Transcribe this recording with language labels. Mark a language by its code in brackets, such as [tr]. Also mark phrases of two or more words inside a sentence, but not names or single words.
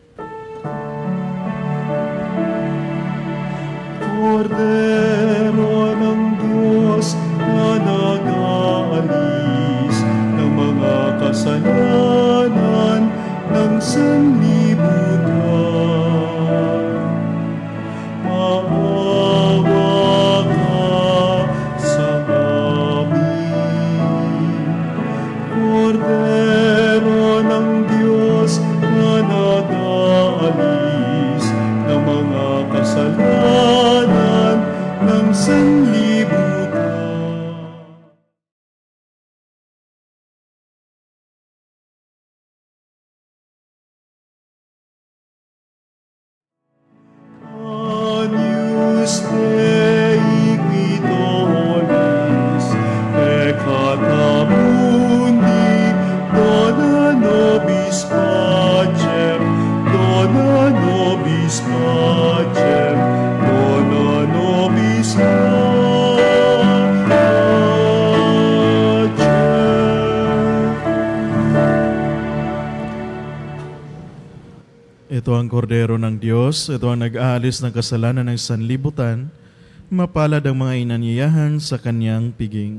[tl] Kordero ng Diyos na nag-aalis ng mga kasalanan ng sanlibutan, maawa ka sa amin. Kordero ng Diyos na nag-aalis ng mga kasalanan ng sanlibutan. [la] Agnus Dei Guidonis, peccata mundi, dona nobis pacem, dona nobis pacem, dona nobis pacem. [tl] Ito ang kordero ng Diyos, ito ang nag-aalis ng kasalanan ng sanlibutan, mapalad ang mga inanyayahan sa kanyang piging.